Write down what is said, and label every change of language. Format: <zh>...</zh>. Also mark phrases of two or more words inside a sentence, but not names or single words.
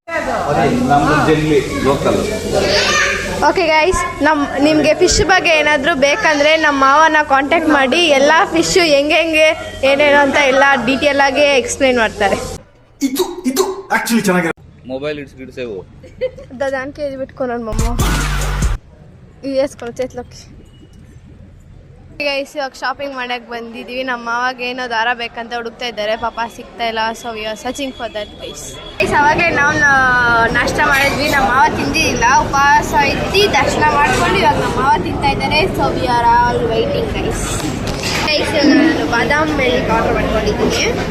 <en>okay guys,</en> <kn>ನಿಮ್ಗೆ ಫಿಶ್ ಬಗ್ಗೆ ಏನಾದರೂ ಬೇಕಂದ್ರೆ ನಮ್ಮ ಮಾವನ ಕಾಂಟ್ಯಾಕ್ಟ್ ಮಾಡಿ ಎಲ್ಲ ಫಿಶ್ ಹೆಂಗೆ ಏನೇನು ಅಂತ ಎಲ್ಲ ಡೀಟೇಲ್ ಆಗಿ ಎಕ್ಸ್ಪ್ಲೈನ್ ಮಾಡ್ತಾರೆ. ಇದು ಆಕ್ಚುಲಿ ಚೆನ್ನಾಗಿದೆ. ಮೊಬೈಲ್ ಇಡ್ಸೇವು</kn> <te>దానికి ఇది పెట్టుకున్నాను మమ్మ. ఇది వేసుకోను చేతిలోకి.</te> <kn>ಗೈಸ್, ಇವಾಗ ಶಾಪಿಂಗ್ ಮಾಡಕ್ಕೆ ಬಂದಿದ್ದೀವಿ. ನಮ್ಮ ಮಾವಾಗ ಏನೋ ದಾರ ಬೇಕಂತ ಹುಡುಕ್ತಾ ಇದ್ದಾರೆ, ಪಾಪ ಸಿಗ್ತಾ ಇಲ್ಲ.</kn> <en>so we are searching for that guys.</en> <kn>ಅವಾಗೆ ನಾವು ನಾಷ್ಟ ಮಾಡಿದ್ವಿ. ನಮ್ಮ ಮಾವ ತಿಂದಿಲ್ಲ, ಉಪವಾಸ ಇದ್ದು ದರ್ಶನ ಮಾಡ್ಕೊಂಡು ಇವಾಗ ನಮ್ಮ ಮಾವ ತಿಂತಾ ಇದ್ದಾರೆ.</kn> <en>so we are all waiting guys.</en> <kn>ನಾನು ಬಾದಾಮ್ ಮಿಲ್ಕ್ ಆರ್ಡರ್ ಮಾಡ್ಕೊಂಡಿದ್ದೀನಿ.</kn>